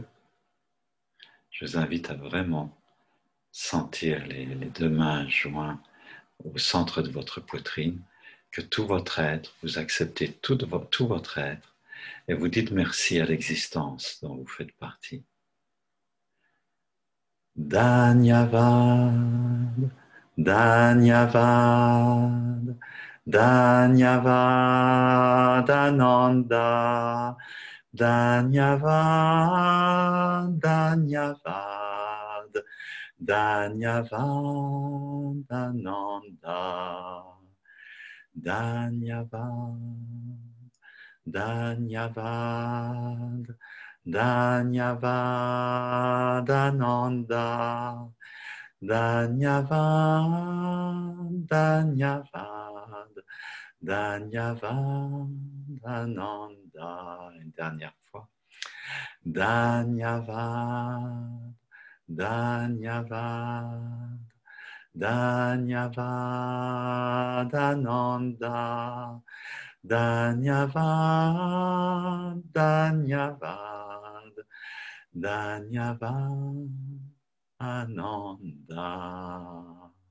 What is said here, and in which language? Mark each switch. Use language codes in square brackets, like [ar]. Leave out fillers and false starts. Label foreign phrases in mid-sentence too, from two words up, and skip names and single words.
[fr] Je vous invite à vraiment sentir les deux mains jointes au centre de votre poitrine, que tout votre être, vous acceptez tout votre être et vous dites merci à l'existence dont vous faites partie. [hi] धन्यवाद, धन्यवाद, धन्यवाद आनन्द, धन्यवाद, धन्यवाद, धन्यवाद आनन्द, धन्यवाद, धन्यवाद, धन्यवाद आनन्द, धन्यवाद, धन्यवाद, धन्यवाद आनन्द. [fr] Une dernière fois. [hi] धन्यवाद, धन्यवाद, धन्यवाद आनन्द, धन्यवाद, धन्यवाद, धन्यवाद आनन्द.